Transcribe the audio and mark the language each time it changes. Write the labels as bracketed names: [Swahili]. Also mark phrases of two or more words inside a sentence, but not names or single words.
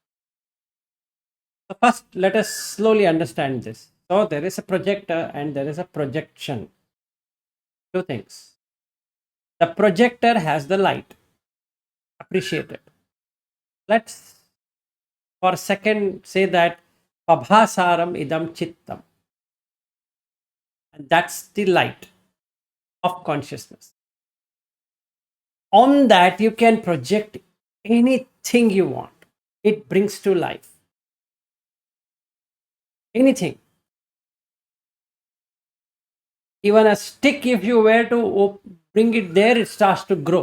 [English] So first, let us slowly understand this. So there is a projector and there is a projection. Two things. The projector has the light. Appreciate it. Let's for a second say that [Pali] Pabhasaram idam chittam. [English] And that's the light of consciousness. On that, you can project anything you want. It brings to life. Anything. Even a stick, if you were to bring it there, it starts to grow.